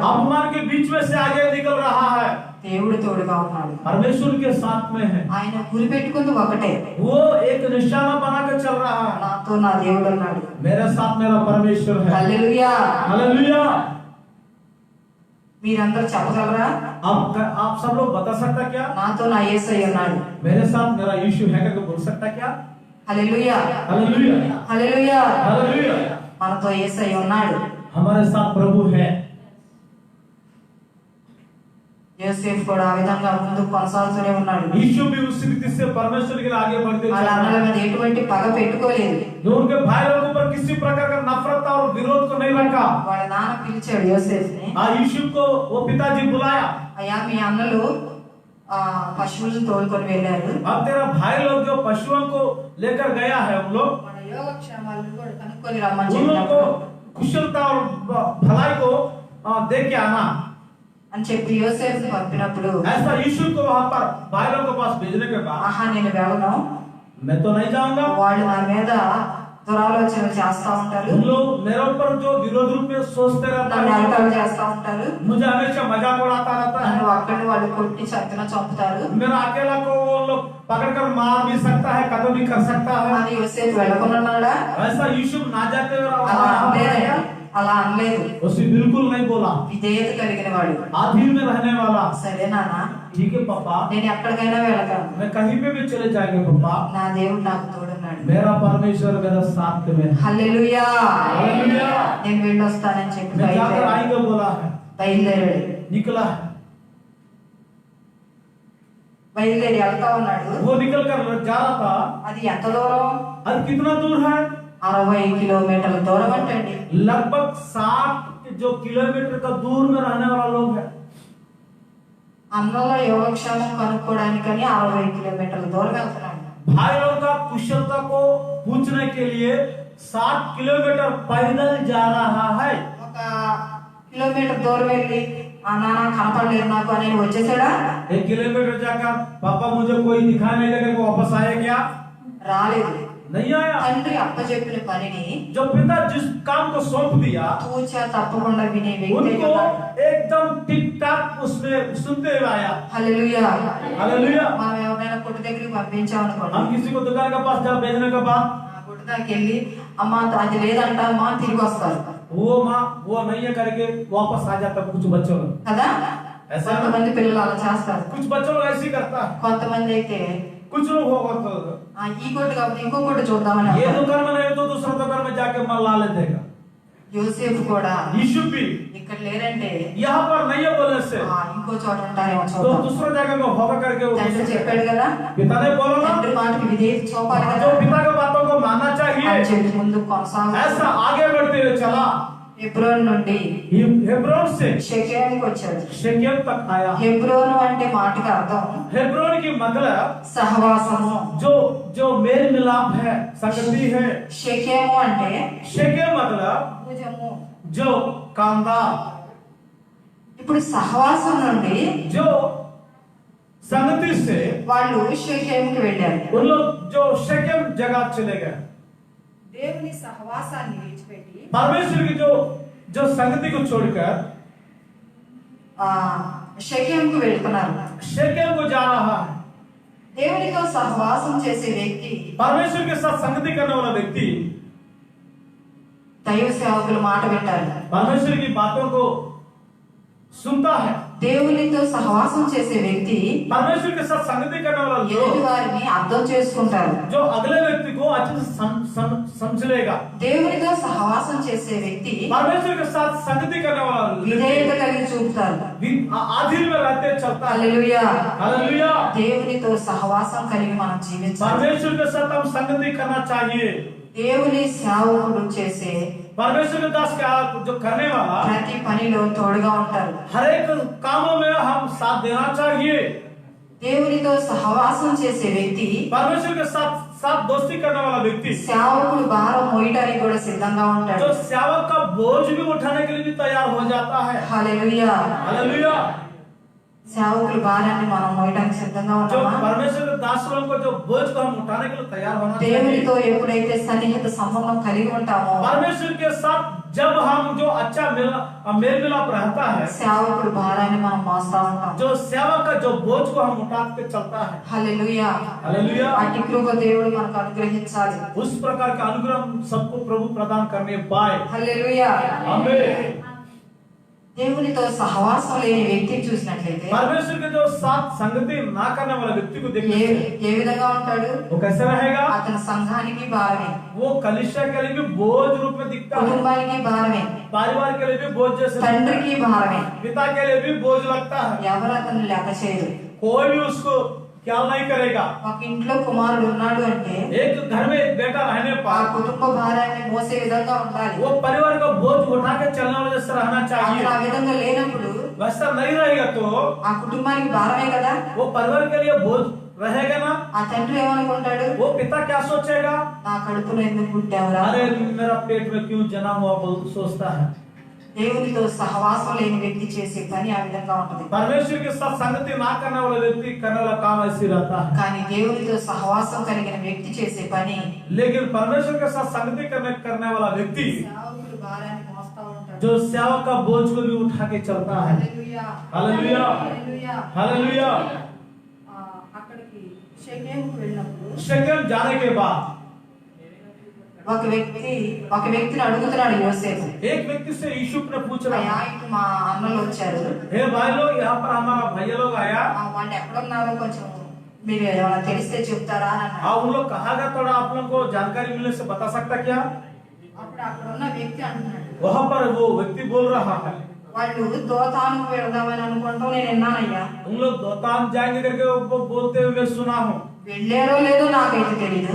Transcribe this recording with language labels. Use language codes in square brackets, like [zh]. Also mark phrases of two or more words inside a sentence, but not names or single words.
[hi] अपमान के बीच में से आगे निकल रहा है। [te] దేవుడు తోడుగా ఉన్నాడు. [hi] परमेश्वर के साथ में है, [te] ఆయన గురి పెట్టుకుంది ఒకటే, [hi] वो एक निशाना बना के चल रहा है, [te] నాతో నా దేవుడు ఉన్నాడు. [hi] मेरे साथ मेरा परमेश्वर है। [te] హల్లెలూయా. [hi] हालेलुया। [te] మీరందరూ చెప్పగలరా? [hi] आप सब लोग बता सकता क्या? [te] నాతో నా యేసయ్య ఉన్నాడు. [hi] मेरे साथ मेरा यीशु है करके बोल सकता क्या? [te] హల్లెలూయా. [hi] हालेलुया। [te] హల్లెలూయా. [hi] हालेलुया। [te] మనతో యేసయ్య ఉన్నాడు. [hi] हमारे साथ प्रभु है। [te] యోసేపు కూడా ఆ విధంగా ముందుకు కొనసాగుతూనే ఉన్నాడు. [hi] यीशु भी उस रीति से परमेश्वर के लिए आगे बढ़ते [te] వాళ్ళ [hi] चल [te] అన్నల [hi] रहा है। [te] మీద ఎటువంటి పగ పెట్టుకోలేదు. [hi] जो उनके भाई लोगों पर किसी प्रकार का नफरत और विरोध को नहीं रखा। [te] వాళ్ళ नाన్న పిలిచాడు యోసేపుని. [hi] यीशु को वो पिताजी बुलाया, [te] అయ్యా మీ అన్నలు పశువులను తోలుకొని వెళ్ళారు. [hi] अब तेरा भाई लोग जो पशुओं को लेकर गया है, उन लोग [te] మన యోగక్షేమాలను కూడా కనుక్కొని రమ్మని [hi] उन लोग को [te] చెప్పారు [hi] कुशलता और भलाई को देख के आना। [te] అని చెప్పి యోసేపుని పంపినప్పుడు [hi] ऐसा यीशु को वहां पर भाई लोग के पास भेजने के बाद [te] ఆహా నేను వెళ్ళను, [hi] मैं तो नहीं जाऊंगा, [te] వాళ్ళు నా మీద దురాలోచనలు చేస్తా ఉంటారు, [hi] उन लोग मेरे ऊपर जो विरोध रूप में सोचते रहता [te] నన్ను [hi] है, [te] ఎగతాళి చేస్తా ఉంటారు, [hi] मुझे हमेशा मजाक उड़ाता रहता [te] నన్ను [hi] है, [te] అక్కడిని వాళ్ళు కొట్టి చంపిన చంపుతారు [hi] मेरा अकेला को वो लोग पकड़ कर मार भी सकता है, कत्ल भी कर सकता है। [te] అని యోసేపు వెళ్ళకున్నాడా? [hi] ऐसा यीशु ना जाते हुए [te] అలా [hi] रहा, [te] అనలేదు, అలా అనలేదు. [hi] उसे बिल्कुल नहीं बोला। [te] విధేయత కలిగిన వాడు. [hi] आधीन में रहने वाला, [te] సరే నాన్న [hi] ठीक है पापा, [te] నేను ఎక్కడికైనా వెళతాను, [hi] मैं कहीं पे भी चले जाएंगे पापा, [te] నా దేవుడు నాకు తోడున్నాడు. [hi] मेरा परमेश्वर मेरा साथ में है। [te] హల్లెలూయా. [hi] हालेलुया। [te] నేను వెళ్ళొస్తానని చెప్పి [hi] मैं जाकर आएंगे बोला है, [te] బయలుదేరాడు. [hi] निकला है, [te] బయలుదేరి వెళ్తా ఉన్నాడు. [hi] वो निकल कर जा रहा था। [te] అది ఎంత దూరం? [hi] अब कितना दूर है? [te] 60 కిలోమీటర్ల దూరం అంటండి. [hi] लगभग 60 जो किलोमीटर का दूर में रहने वाला लोग है। [te] అన్నలో యోగక్షేమం కనుక్కోవడానికని 60 కిలోమీటర్ల దూరం వెళ్తున్నాడు. [hi] भाइयों का कुशलता को पूछने के लिए 60 किलोमीटर पैदल जा रहा है। [te] ఒక కిలోమీటర్ దూరం వెళ్ళి ఆ నాన్న కనపడలేదు నాకు అని వచ్చేసాడా? [hi] 1 किलोमीटर जाकर पापा मुझे कोई दिखाई नहीं देगा, वो वापस आया क्या? [te] రాలేదు. [hi] नहीं आया। [te] తండ్రి అప్పచెప్పిన పనిని [hi] जो पिता जिस काम को सौंप दिया [te] తూచా తప్పకుండా వినే వ్యక్తి [hi] उनको [te] ఉన్నాడు. [hi] एकदम टिक टाक उसमें सुनते हुए आया। [te] హల్లెలూయా. [hi] हालेलुया। [te] మనం ఎవరైనా కొట్టు దగ్గరికి పంపించామనుకోండి, [hi] हम किसी को दुकान के पास जब भेजने के बाद [te] ఆ కొట్టు దగ్గరికి వెళ్ళి అమ్మ అది లేదంట అమ్మ తిరిగి వస్తారు [hi] वो माँ वो नहीं है करके वापस आ जाता कुछ बच्चों लोग। [te] కదా. [hi] ऐसा [te] కొంతమంది పిల్లలు అలా చేస్తారు. [hi] कुछ बच्चों लोग ऐसे ही करता है। [te] కొంతమంది అయితే [hi] कुछ लोग होगा तो [te] ఈ కొట్టు కాకపోతే ఇంకో కొట్టు చూద్దామని [hi] ये [te] అంటారు. [hi] दुकान में नहीं तो दूसरा दुकान में जाके मन ला लेते हैं। [te] యోసేపు కూడా [hi] यीशु भी [te] ఇక్కడ లేరంటే [hi] यहाँ पर नहीं है बोलने से [te] ఇంకో చోట ఉంటారేమో [hi] तो [te] చూద్దాం. [hi] दूसरा जगह में होगा करके वो [te] తండ్రి చెప్పాడు కదా, [hi] पिता ने बोला ना, [te] తండ్రి మాటకి విధేయత చూపాలి కదా [hi] जो पिता की बातों को मानना [te] అని [hi] चाहिए [te] చెప్పి ముందు కొనసాగు. [hi] ऐसा आगे बढ़ते हुए चला। [te] హెబ్రోన్ నుండి [hi] हेब्रोन से [te] షెకెముకి వచ్చాడు. [hi] शेकेम तक आया। [te] హెబ్రోను అంటే మాటకి అర్థం [hi] हेब्रोन की मतलब [te] సహవాసము. [hi] जो जो मेल मिलाप है, संगति है। [te] షెకెము అంటే [hi] शेकेम मतलब [te] భుజము. [hi] जो कांदा, [te] ఇప్పుడు సహవాసం నుండి [hi] जो संगति से [te] వాళ్ళు షెకెముకి వెళ్ళారు. [hi] उन लोग जो शेकेम जगह चले गए। [te] దేవుని సహవాసాన్ని విడిచిపెట్టి [hi] परमेश्वर की जो संगति को छोड़कर [te] షెకెముకు వెళ్తున్నారు. [hi] शेकेम को जा रहा है। [te] దేవునితో సహవాసం చేసే వ్యక్తి [hi] परमेश्वर के साथ संगति करने वाला व्यक्ति [te] దైవ సేవకుల మాట వింటారు. [hi] परमेश्वर की बातों को सुनता है। [te] దేవునితో సహవాసం చేసే వ్యక్తి [hi] परमेश्वर के साथ संगति करने वाला [te] ఎదుటి [hi] लोग [te] వారిని అర్థం చేసుకుంటారు. [hi] जो अगले व्यक्ति को अच्छे से समझ लेगा। [te] దేవునితో సహవాసం చేసే వ్యక్తి [hi] परमेश्वर के साथ संगति करने वाला [te] విధేయత కలిగి చూపుతారు. [hi] आधीन में रहते चलता है। [te] హల్లెలూయా. [hi] हालेलुया। [te] దేవునితో సహవాసం కలిగి మనం జీవించాలి. [hi] परमेश्वर के साथ हम संगति करना चाहिए। [te] దేవుని సేవకుడు చేసే [hi] परमेश्वर के दास का जो करने वाला [te] ప్రతి పనిలో తోడుగా ఉంటారు. [hi] हर एक कामों में हम साथ देना चाहिए। [te] దేవునితో సహవాసం చేసే వ్యక్తి [hi] परमेश्वर के साथ साथ दोस्ती करने वाला व्यक्ति [te] సేవకుడు భారం మోయడానికి కూడా సిద్ధంగా ఉంటాడు. [hi] जो सेवक का बोझ भी उठाने के लिए भी तैयार हो जाता है। [te] హల్లెలూయా. [hi] हालेलुया। [te] సేవకుల భారాన్ని మనం మోయడానికి సిద్ధంగా [hi] जो [te] ఉన్నామా? [hi] परमेश्वर के दास लोगों को जो बोझ को हम उठाने के लिए तैयार होना चाहिए। [te] దేవునితో ఎప్పుడైతే సన్నిహిత సంబంధం కలిగి ఉంటామో [hi] परमेश्वर के साथ जब हम जो अच्छा मेल मिलाप रहता है, [te] సేవకుడు భారాన్ని మనం మోస్తా ఉంటాం. [hi] जो सेवक का जो बोझ को हम उठा के चलता है। [te] హల్లెలూయా. [hi] हालेलुया। [te] అట్టి కృప దేవుడు మనకు అనుగ్రహించాలి. [hi] उस प्रकार का अनुग्रह सबको प्रभु प्रदान करने पाए। [te] హల్లెలూయా. [hi] आमीन। [te] దేవునితో సహవాసం లేని వ్యక్తిని చూసినట్లయితే [hi] परमेश्वर के जो साथ संगति ना करने वाला व्यक्ति को देखने से [te] ఏ విధంగా ఉంటాడు? [hi] वो कैसे रहेगा? [te] అతని సంఘానికి భారమే, [hi] वो कलिशा के लिए भी बोझ रूप में दिखता है, [te] కుటుంబానికి భారమే, [hi] परिवार के लिए भी बोझ जैसे दिखता [te] తండ్రికి భారమే. [hi] है, पिता के लिए भी बोझ लगता है। [te] ఎవరు అతను లెక్క చేయరు. [hi] कोई भी उसको ख्याल नहीं करेगा। [te] ఒక ఇంట్లో కుమారుడు ఉన్నాడు అంటే [hi] एक घर में एक बेटा रहने [te] ఆ [hi] पर [te] కుటుంబ భారాన్ని మోసే విధంగా ఉండాలి. [hi] वो परिवार का बोझ उठा के चलने वाले जैसा रहना [te] అతను [hi] चाहिए। [te] ఆ విధంగా లేనప్పుడు [hi] वैसा नहीं रहेगा तो [te] ఆ కుటుంబానికి భారమే కదా. [hi] वो परिवार के लिए बोझ रहेगा ना। [te] ఆ తండ్రి ఏమనుకుంటాడు? [hi] वो पिता क्या सोचेगा? [te] నా కడుపులో ఎందుకు పుట్టావురా? [hi] अरे मेरा पेट में क्यों जना हुआ सोचता है। [te] దేవునితో సహవాసం లేని వ్యక్తి చేసే పని ఆ విధంగా ఉంటుంది. [hi] परमेश्वर के साथ संगति ना करने वाला व्यक्ति करने वाला काम ऐसे रहता है। [te] కానీ దేవునితో సహవాసం కలిగిన వ్యక్తి చేసే పని [hi] लेकिन परमेश्वर के साथ संगति करने वाला व्यक्ति [te] సేవకుల భారాన్ని మోస్తా ఉంటాడు. [hi] जो सेवक का बोझ को भी उठा के चलता है। [te] హల్లెలూయా. [hi] हालेलुया। [te] హల్లెలూయా. [hi] हालेलुया। [te] అక్కడికి షెకెముకు వెళ్ళినప్పుడు [hi] शेकेम जाने के बाद [te] ఒక వ్యక్తిని అడుగుతున్నాడు యోసేపు, [hi] एक व्यक्ति से यूसुफ ने पूछ रहा [te] అయ్యా ఇటు మా అన్నలు వచ్చారు, [hi] हे भाई लोग, यहाँ पर हमारा भैया लोग आया, [te] వాళ్ళు ఎక్కడున్నారో కొంచెం మీరు ఏమైనా తెలిస్తే చెప్తారా అని అన్నాడు. [hi] उन लोग कहाँ गया, थोड़ा आप लोगों को जानकारी मिलने से बता सकता क्या? [te] అప్పుడు అక్కడ ఉన్న వ్యక్తి అంటున్నాడు, [hi] वहाँ पर वो व्यक्ति बोल रहा है, [te] వాళ్ళు దోతానుకు వెళదామని అనుకుంటాం నేను విన్నానయ్యా, [hi] उन लोग दोतान जाएंगे करके वो बोलते हुए मैं सुना हूँ। [te] వెళ్ళారో లేదో నాకైతే తెలీదు,